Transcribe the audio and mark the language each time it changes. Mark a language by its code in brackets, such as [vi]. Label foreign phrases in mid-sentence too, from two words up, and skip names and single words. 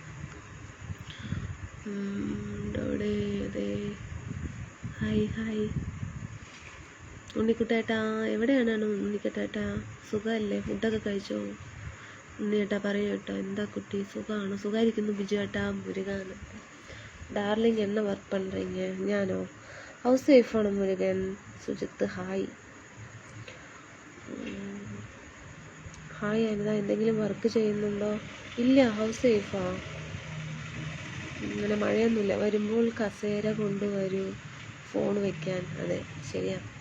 [ml] അവിടെ അതെ. ഹായ് ഉണ്ണിക്കുട്ടേട്ടാ, എവിടെയാണ് ഉണ്ണിക്കുട്ടേട്ടാ? സുഖമല്ലേ? ഫുഡൊക്കെ കഴിച്ചോ? ഉണ്ണിയേട്ടാ പറയൂ കേട്ടോ. എന്താ കുട്ടി, സുഖമാണോ? സുഖമായിരിക്കുന്നു ബിജു ഏട്ടാ. [ta] മുരുകൻ டார்லிங் என்ன ஒர்க் பண்ணுறீங்க? [ml] ഞാനോ ഹൗസ് വൈഫാണ്. മുരുകൻ. സുജിത്ത് ഹായ്. ഹായ് അനിത, എന്തെങ്കിലും വർക്ക് ചെയ്യുന്നുണ്ടോ? ഇല്ല, ഹൗസ് വൈഫാ. ഇങ്ങനെ മഴയൊന്നുമില്ല. വരുമ്പോൾ കസേര കൊണ്ടുവരൂ ഫോൺ വെക്കാൻ. അതെ, ശരിയാ.